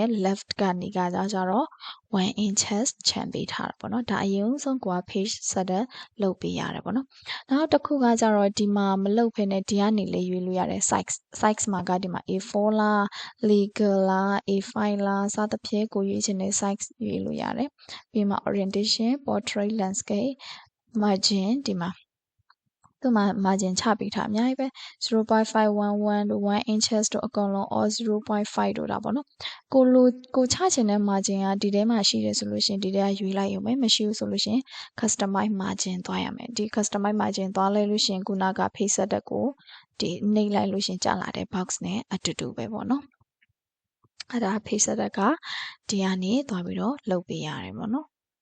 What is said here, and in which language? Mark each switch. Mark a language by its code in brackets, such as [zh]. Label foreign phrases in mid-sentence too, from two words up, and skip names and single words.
[my] left ကနေကကြတော့1 inches ခြံပေးထားတာပေါ့နော်ဒါအရင်ဆုံးကိုက [en] page setup [my] လုပ်ပေးရတယ်ပေါ့နော်နောက်တစ်ခုကကြတော့ဒီမှာမလုပ်ဖ ೇನೆ ဒီကနေလေရွေးလို့ရတယ် size မှာကဒီမှာ A4 လား legal လား A5 လားစသဖြင့်ကိုရွေးချင်တဲ့ size ရွေးလို့ရတယ်ပြီးမှ [en] orientation portrait landscape margin [my] ဒီမှာသူမှာ margin ချပေးထားအများကြီးပဲ 0.511 တို့1 inches တို့အကုန်လုံး all 0.5 တို့တာပေါ့နော်ကိုချချင်တဲ့ margin ကဒီထဲမှာရှိတယ်ဆိုလို့ရှိရင်ဒီထဲကရွေးလိုက်ရုံပဲမရှိဘူးဆိုလို့ရှိရင် [en] customize margin [my] သွားရမယ်ဒီ [en] customize margin [my] သွားလိုက်လို့ရှိရင်ခုနက [en] page setup [my] ကိုဒီနှိပ်လိုက်လို့ရှိရင်ကြာလာတဲ့ box နဲ့အတူတူပဲပေါ့နော်အဲ့ဒါ [en] page setup [my] ကဒီကနေသွားပြီးတော့လုပ်ပေးရတယ်ပေါ့နော်